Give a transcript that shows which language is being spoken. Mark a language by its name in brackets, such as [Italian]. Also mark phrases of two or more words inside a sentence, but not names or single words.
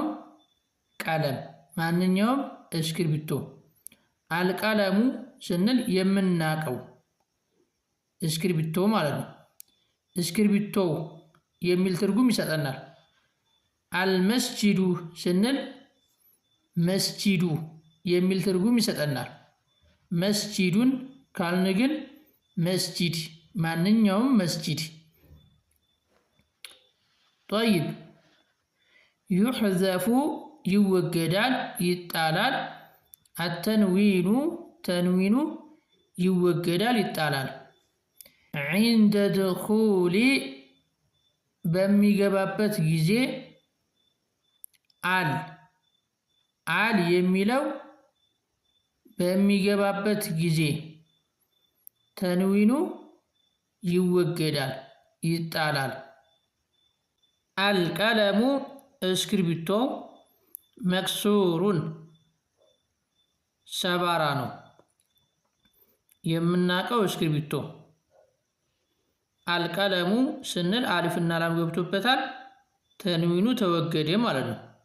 [Amharic] ቀለም፣ ማንኛውም እስክርቢቶ። አልቀለሙ ስንል የምናቀው እስክርቢቶ ማለት ነው። እስክርቢቶ የሚል ትርጉም ይሰጠናል። አልመስጂዱ ስንል መስጂዱ የሚል ትርጉም ይሰጠናል። መስጂዱን ካልን ግን መስጂድ፣ ማንኛውም መስጂድ። [Arabic] طيب يحذف [Amharic] ይወገዳል፣ ይጣላል። አተንዊኑ ተንዊኑ ይወገዳል፣ ይጣላል። [Arabic] عند دخول [Amharic] በሚገባበት ጊዜ አል የሚለው በሚገባበት ጊዜ ተንዊኑ ይወገዳል፣ ይጣላል። አልቀለሙ እስክርቢቶ መክሱሩን ሰባራ ነው፣ የምናቀው እስክርቢቶ። አልቀለሙ ስንል አሊፍና ላም ገብቶበታል፣ ተንዊኑ ተወገደ ማለት ነው።